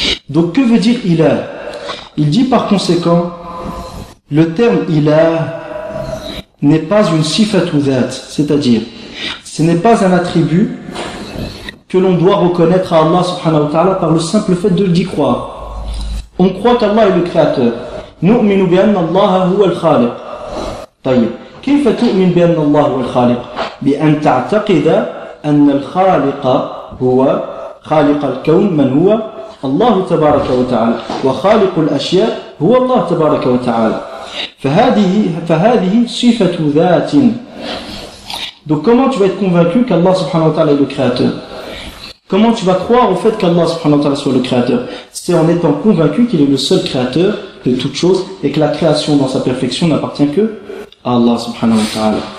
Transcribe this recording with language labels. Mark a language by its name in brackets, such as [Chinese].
[French] Donc que veut dire ilah ? Il dit par conséquent, le terme ilah n'est pas une sifatu dhat, c'est-à-dire, ce n'est pas un attribut que l'on doit reconnaître à Allah [Arabic] subhanahu wa ta'ala [French] par le simple fait de l'y croire. On croit qu'Allah est le créateur. [Arabic] نؤمن بأن الله هو الخالق. طيب كيف تؤمن بأن الله هو الخالق؟ بأن تعتقد أن الخالق هو خالق الكون من هو الله تبارك وتعالى وخالق الأشياء هو الله تبارك وتعالى. فهذه صفة ذات. [French] Donc comment tu vas être convaincu qu'Allah [Arabic] سبحانه وتعالى [French] est le créateur? Comment tu vas croire au fait qu'Allah سبحانه وتعالى soit le créateur? C'est en étant convaincu qu'il est le seul créateur de toute chose et que la création dans sa perfection n'appartient que à Allah [Arabic] subhanahu wa ta'ala.